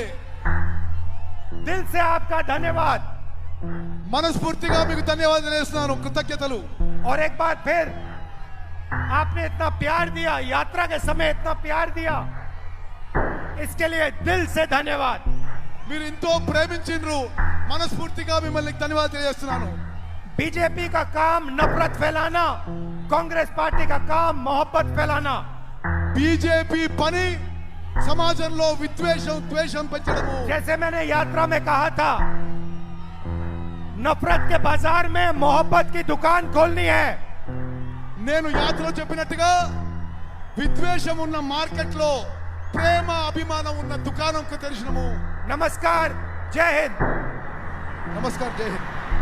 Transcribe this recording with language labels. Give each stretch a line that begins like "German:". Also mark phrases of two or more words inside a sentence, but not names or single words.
Hindi: दिल से आपका धन्यवाद.
Telugu: మనస్ఫూర్తిగా మీకు ధన్యవాదాలు చేస్తున్నాను, కృతజ్ఞతలు.
Hindi: और एक बार फिर आपने इतना प्यार दिया, यात्रा के समय इतना प्यार दिया, इसके लिए दिल से धन्यवाद.
Telugu: మీరు ఎంతో ప్రేమించిండ్రు, మనస్ఫూర్తిగా మిమ్మల్ని ధన్యవాదాలు తెలియజేస్తున్నాను.
Hindi: बीजेपी का काम नफरत फैलाना, कांग्रेस पार्टी का काम मोहब्बत फैलाना.
Telugu: బీజేపీ పని సమాజంలో విద్వేషం ద్వేషం పెంచడము.
Hindi: जैसे मैंने यात्रा में कहा था, नफरत के बाजार में मोहब्बत की दुकान खोलनी है.
Telugu: నేను యాత్రలో చెప్పినట్టుగా విద్వేషం ఉన్న మార్కెట్ లో ప్రేమ అభిమానం ఉన్న దుకాణం తెరిచినము.
Hindi: नमस्कार, जय हिंद.
Telugu: నమస్కారం, జై హింద్.